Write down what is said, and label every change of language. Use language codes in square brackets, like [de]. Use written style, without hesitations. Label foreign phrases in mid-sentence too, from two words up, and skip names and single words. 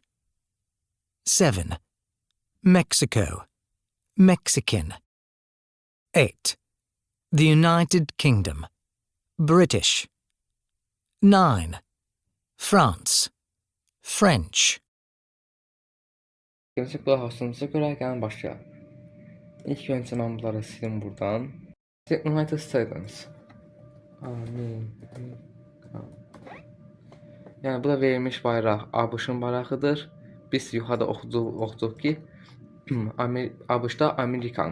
[en] 7. Mexico, Mexican. 8. The United Kingdom, British. 9. France, French. [az] Gerçek qulaq asdığınıza görə gəlin başlayaq. İlk öncə mən bunları silim buradan. United States. Amerika. Yəni bu da verilmiş bayraq ABŞ-ın bayrağıdır. Biz yuxarıda oxuduq ki, ABŞ-da Amerikan.